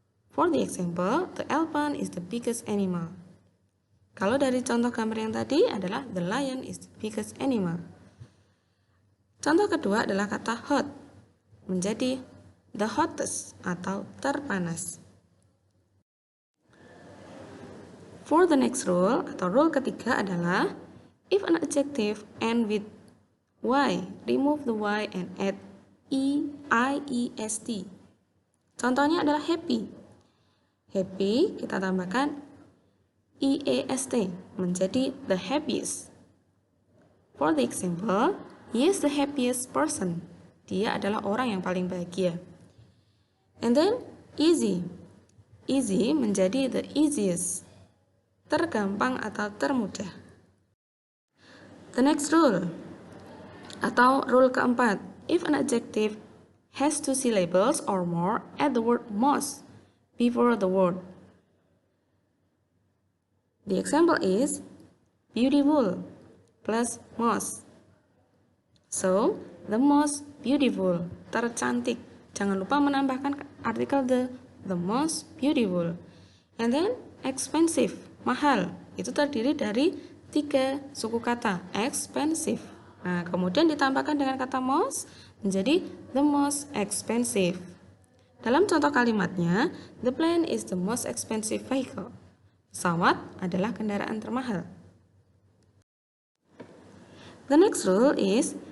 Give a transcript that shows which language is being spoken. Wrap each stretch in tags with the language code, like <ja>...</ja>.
<en>For the example, the elephant is the biggest animal.</en> <id>Kalau dari contoh gambar yang tadi adalah</id> <en>the lion is the biggest animal.</en> <id>Contoh kedua adalah kata hot, menjadi the hottest atau terpanas.</id> <en>For the next rule</en> <id>atau rule ketiga adalah,</id> <en>if an adjective end with y, remove the y and add iest.</en> <id>Contohnya adalah happy. Happy kita tambahkan iest menjadi the happiest.</id> <en>For the example, he is the happiest person.</en> <id>Dia adalah orang yang paling bahagia.</id> <en>And then easy. Easy menjadi the easiest.</en> <id>Tergampang atau termudah.</id> <en>The next rule atau rule keempat, if an adjective has 2 syllables or more, add the word most before the word. The example is beautiful plus most. So, the most beautiful,</en> <id>tercantik. Jangan lupa menambahkan artikel the most beautiful.</id> <en>And then expensive,</en> <id>mahal. Itu terdiri dari 3 suku kata, expensive. Nah, kemudian ditambahkan dengan kata most menjadi the most expensive. Dalam contoh kalimatnya,</id> <en>the plane is the most expensive vehicle.</en> <id>Pesawat adalah kendaraan termahal.</id> <en>The next rule is,</en>